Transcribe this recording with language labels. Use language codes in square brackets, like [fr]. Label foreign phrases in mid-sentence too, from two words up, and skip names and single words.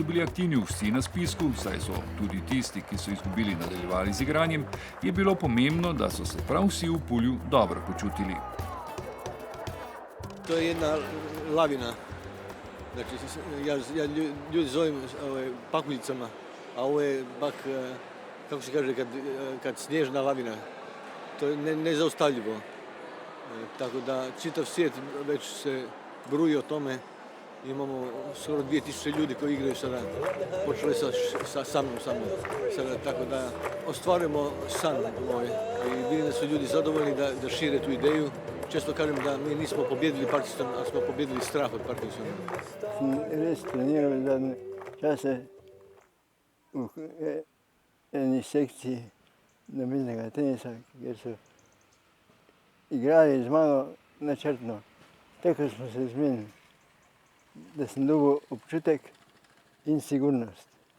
[sl] bili aktivni vsi na spisku, saj so tudi tisti, ki so izgubili, nadaljevali z igranjem, je bilo pomembno, da so se prav vsi v Pulju dobro počutili. [hr] To je jedna lavina. Znači, ja ljudi zovem pakuljicama, a ovo je bak, kako se kaže, kad snježna lavina. To je nezaustavljivo. Tako da čitav svijet već se bruji o tome. Imamo skoro 2000 ljudi koji igraju sada. Počeli sa mnom. Sada, tako da ostvarujemo san moj. I vidim da su ljudi zadovoljni da šire tu ideju. Često kažem da mi nismo pobjedili Parkinson, ali smo pobjedili strah od Parkinsona. [sl] Res treniral zadnje čase v eni sekciji namiznega tenisa, kjer so igrali z mano načrtno. Tako smo se zmenili, da sem dobil občutek in sigurnost.